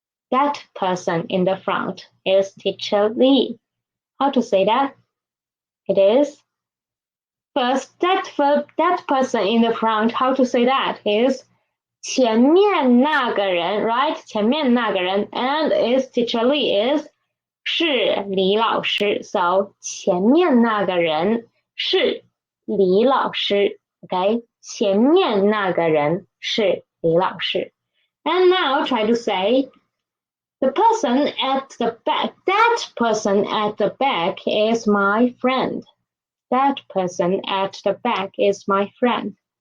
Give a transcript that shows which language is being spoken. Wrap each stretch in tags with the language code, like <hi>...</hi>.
<en>That person in the front is Teacher Lee. How to say that? It is first, that person in the front, how to say that is</en> <zh>前面那个人,</zh> <en>right?</en> <zh>前面那个人</zh> <en>and is Teacher Lee is</en> <zh>是李老师.</zh> <en>So</en> <zh>前面那个人是李老师,</zh> <en>okay?</en> <zh>前面那个人是李老师.</zh> <en>And now try to say the person at the back, that person at the back is my friend. That person at the back is my friend.</en>